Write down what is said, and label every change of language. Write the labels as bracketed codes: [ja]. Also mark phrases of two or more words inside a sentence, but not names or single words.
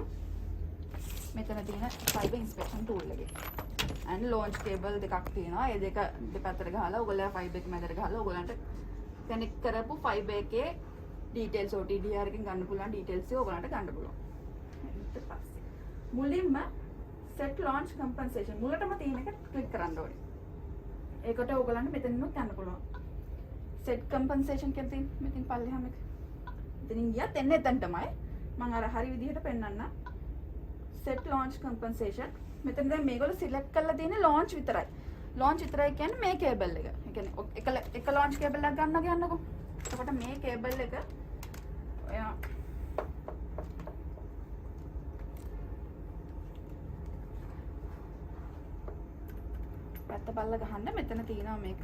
[si] මෙතන තියෙන [en] fiber inspection tool [si] එකේ. and [en] launch cable [si] දෙකක් තියෙනවා. ඒ දෙක දෙපැත්තට ගහලා ඔයගොල්ලෝ fiber එක මැදට ගහලා ඔයගොල්ලන්ට connect කරපු fiber එකේ details OTDR එකෙන් ගන්න පුළුවන් details එක ඔයගොල්ලන්ට ගන්න පුළුවන්. ඊට පස්සේ මුලින්ම [en] set launch compensation [si] මුලටම තියෙන එක click කරන්න ඕනේ. ඒකට ඔයගොල්ලන්ට මෙතනින්ම ගන්න පුළුවන්. [en] set compensation [si] කියලා තියෙන. මෙතින් පල්ලෙහාම එක. ඉතින් ගියත් එන්නේ එතන තමයි. මම අර හරි විදිහට පෙන්නන්න. [en] set launch compensation. [si] මෙතන දැන් මේගොල්ලෝ සිලෙක්ට් කරලා තියෙන්නේ launch විතරයි. launch විතරයි කියන්නේ මේ කේබල් එක. ඒ කියන්නේ එක [en] launch cable [si] එකක් ගන්න කියන්නකෝ. එතකොට මේ කේබල් එක ඔයා පැත්ත බලලා ගහන්න මෙතන තියෙනවා මේක.